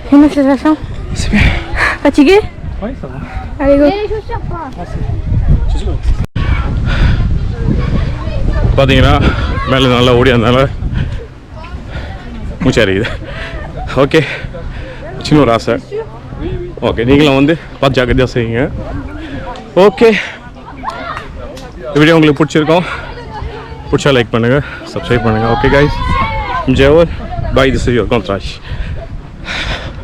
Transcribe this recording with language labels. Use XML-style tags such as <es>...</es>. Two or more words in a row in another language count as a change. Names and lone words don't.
<fr>Comment ça va? C'est bien. Fatigué? Oui, ça va. Allez, go.</fr> <ta>பார்த்தீங்கன்னா மேலே நல்லா ஓடி அதனால மூச்சரிக்குது. ஓகே, சின்ன ஒரு ஆசை. ஓகே, நீங்களும் வந்து பார்த்து ஜாக்கிரதையாக செய்யுங்க. ஓகே, இந்த வீடியோ உங்களுக்கு பிடிச்சிருக்கோம். பிடிச்சா லைக் பண்ணுங்கள், சப்ஸ்கிரைப் பண்ணுங்கள்.</ta> <en>okay guys, MGIAA, bye. This is your Contrash.</en>